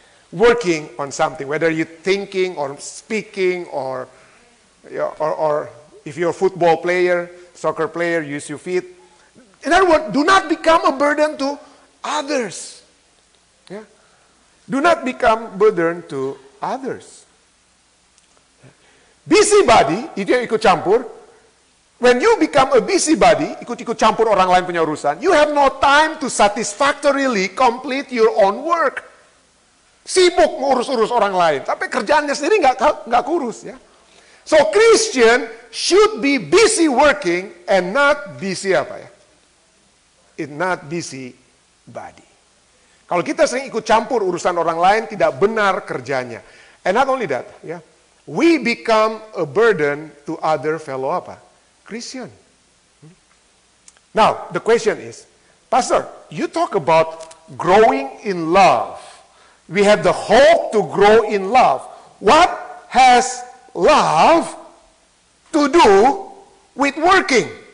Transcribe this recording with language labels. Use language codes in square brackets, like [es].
[en] Working on something, whether you're thinking or speaking or if you're a football player, soccer player, use your feet. In other words, do not become a burden to others. Yeah? Do not become burden to others. [id] Busybody, itu yang ikut campur. [en] When you become a busybody, [id] ikut-ikut campur orang lain punya urusan, [en] you have no time to satisfactorily complete your own work. [id] Sibuk ngurus-urus orang lain, tapi kerjaannya sendiri nggak kurus ya. [en] So Christian should be busy working and not busy apa ya? Not busy body. [id] Kalau kita sering ikut campur urusan orang lain, tidak benar kerjanya. [en] And not only that, ya, we become a burden to other fellow apa? Christian. Now, the question is, Pastor, you talk about growing in love. We have the hope to grow in love. What has love to do with working?